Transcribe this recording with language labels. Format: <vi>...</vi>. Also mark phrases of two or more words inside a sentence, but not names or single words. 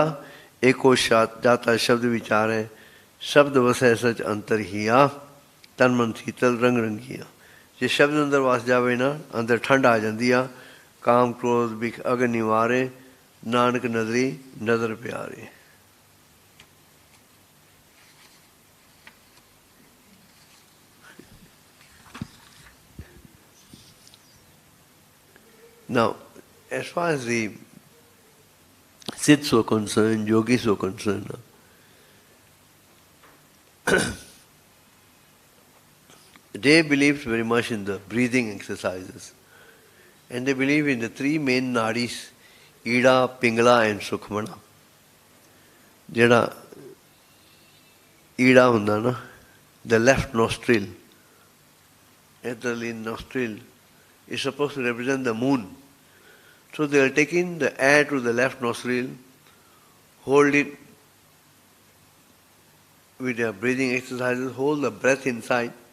<pa>ਏਕੋ ਜਾਤਾ ਸ਼ਬਦ ਵਿਚਾਰ ਹੈ, ਸ਼ਬਦ ਵਸੈ ਸੱਚ ਅੰਤਰ ਹੀ ਆ, ਤਨ ਮਨ ਸੀਤਲ ਰੰਗ ਰੰਗੀਆ. ਜੇ ਸ਼ਬਦ ਅੰਦਰ ਵਸ ਜਾਵੇ ਨਾ, ਅੰਦਰ ਠੰਡ ਆ ਜਾਂਦੀ ਆ. ਕਾਮ ਕ੍ਰੋਧ ਬਿਖ ਅਗਨ ਨਿਵਾਰੇ, ਨਾਨਕ ਨਜ਼ਰੀ ਨਜ਼ਰ ਪਿਆਰੇ.</pa> <en>Now, as far as the Sidhs were concerned, yogis were concerned, they believed very much in the breathing exercises. And they believe in the three main nadis, Ida, Pingala and Sukhmana.</en> <pa>ਜਦਾ ਇਡਾ ਹੁੰਦਾ ਨਾ,</pa> <en>the left nostril, etherly nostril, is supposed to represent the moon. So they are taking the air to the left nostril, hold it with their breathing exercises, hold the breath inside.</en>